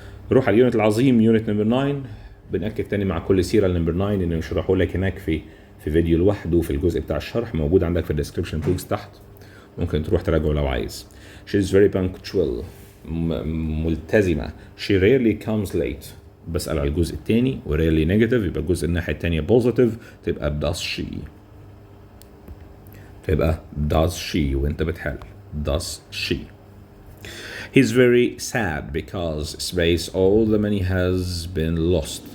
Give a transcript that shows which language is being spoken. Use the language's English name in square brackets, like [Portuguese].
[Arabic] نروح على اليونت العظيم يونت نمبر 9. بنأكد تاني مع كل سيرة نمبر 9 انه يشرحوا لك هناك في فيديو لوحده في الجزء بتاع الشرح موجود عندك في الديسكربشن بوكس تحت، ممكن تروح تراجعه لو عايز. [English] She is very punctual [Arabic] ملتزمة. [English] She rarely comes late. [Arabic] بسأل على الجزء التاني و rarely negative يبقى الجزء الناحية التانية positive تبقى [English] does she. [Arabic] تبقى [English] does she [Arabic] وانت بتحل does she. [English] He's very sad because space all the money has been lost.